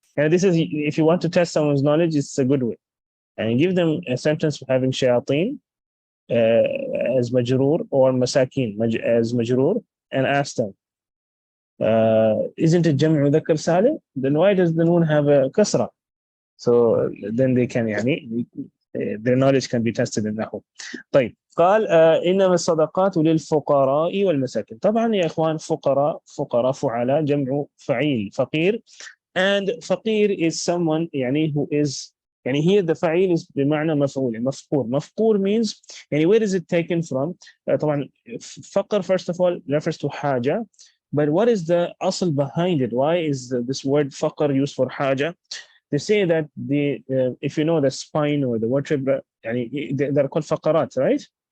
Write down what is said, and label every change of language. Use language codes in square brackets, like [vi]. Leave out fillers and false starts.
[en] And this is, if you want to test someone's knowledge, it's a good way. And give them a sentence having shayateen as majroor or masakin as majroor, and ask them, isn't it jam'u mudhakkar salim? Then why does the noon have a kasra? So then they can their knowledge can be tested in that. [ar] طيب قال إنما الصدقات للفقراء والمساكين. طبعا يا إخوان فقراء فعلاء جمع فعيل فقير, [en] and فقير is someone who is here the [ar] فعيل is بمعنى مفعول. [en] مفقور means where is it taken from? طبعا فقر first of all refers to حاجة, but what is the asl behind it? Why is this word فقر used for حاجة? They say that if you know the spine or the vertebra, they're called فقرات, right?